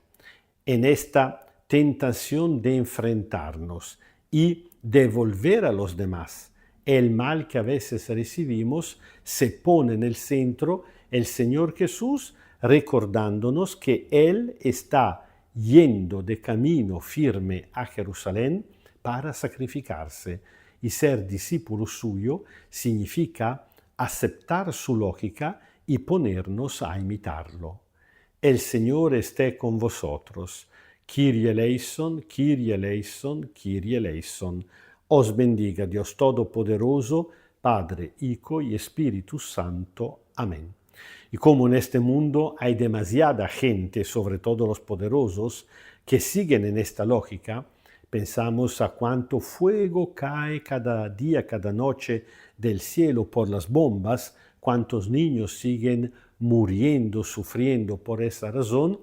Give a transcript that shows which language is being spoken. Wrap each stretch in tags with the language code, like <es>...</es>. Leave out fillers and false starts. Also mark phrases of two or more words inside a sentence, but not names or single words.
<es>En esta tentación de enfrentarnos y devolver a los demás el mal que a veces recibimos, se pone en el centro el Señor Jesús, recordándonos que Él está yendo de camino firme a Jerusalén para sacrificarse, y ser discípulo suyo significa aceptar su lógica y ponernos a imitarlo. El Señor esté con vosotros.</es> <el>Kyrie eleison, Kyrie eleison, Kyrie eleison.</el> <es>Os bendiga Dios Todopoderoso, Padre, Hijo y Espíritu Santo. Amén. Y como en este mundo hay demasiada gente, sobre todo los poderosos, que siguen en esta lógica, pensamos a cuánto fuego cae cada día, cada noche del cielo por las bombas, cuántos niños siguen muriendo, sufriendo por esa razón.</es>